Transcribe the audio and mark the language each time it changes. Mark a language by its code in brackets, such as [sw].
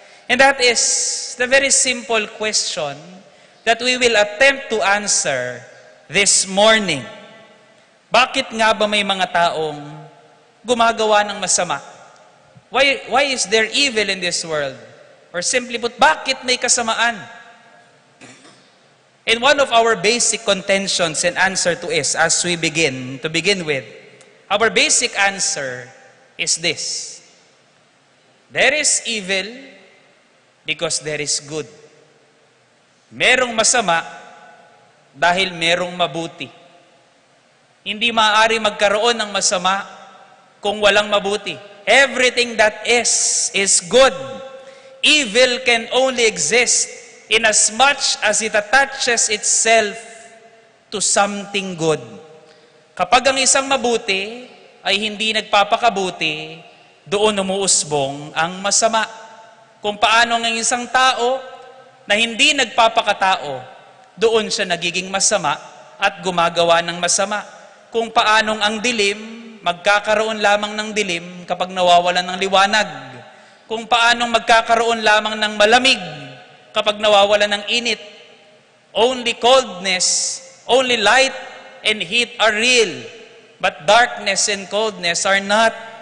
[en] And that is the very simple question that we will attempt to answer this morning. [tl] Bakit nga ba may mga taong gumagawa ng masama? [en] Why is there evil in this world? Or simply put, [tl] bakit may kasamaan? [en] And one of our basic contentions and answer to is, as we begin with, our basic answer is this. There is evil because there is good. [tl] Merong masama dahil merong mabuti. Hindi maaari magkaroon ng masama kung walang mabuti. [en] Everything that is good. Evil can only exist inasmuch as it attaches itself to something good. [tl] Kapag ang isang mabuti ay hindi nagpapakabuti, doon umuusbong ang masama. Kung paano ang isang tao na hindi nagpapakatao, doon siya nagiging masama at gumagawa ng masama. Kung paanong ang dilim, magkakaroon lamang ng dilim kapag nawawalan ng liwanag. Kung paanong magkakaroon lamang ng malamig kapag nawawalan ng init. [en] Only coldness, only light and heat are real, but darkness and coldness are not.